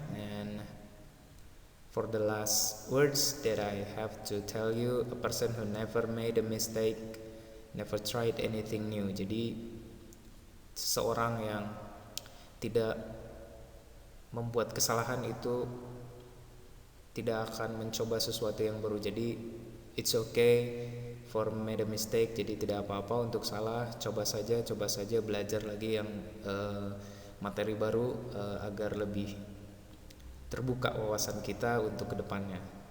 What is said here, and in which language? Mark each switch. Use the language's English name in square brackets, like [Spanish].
[English] And for the last words that I have to tell you, a person who never made a mistake never tried anything new. [Indonesian] Jadi seseorang yang tidak membuat kesalahan itu tidak akan mencoba sesuatu yang baru. [English] Jadi it's okay for made a mistake. [Indonesian] Jadi tidak apa-apa untuk salah. Coba saja belajar lagi yang materi baru agar lebih terbuka wawasan kita untuk kedepannya.